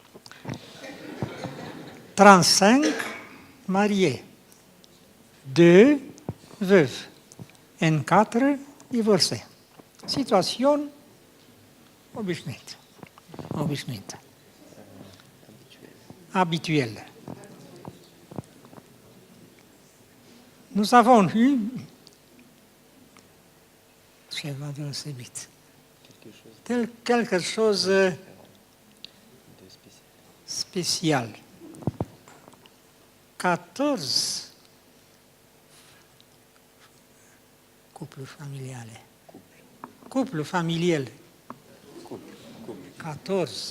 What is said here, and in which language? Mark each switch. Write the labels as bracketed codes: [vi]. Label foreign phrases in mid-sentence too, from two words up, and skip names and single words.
[fr] 35 mariés, 2 veuves et 4 divorcés. Situation obișnuită. Habituelle. Nous avons eu [ro] ceva deosebit. [fr] Quelque chose spécial. 14 couples familiales. Couple familial. 14.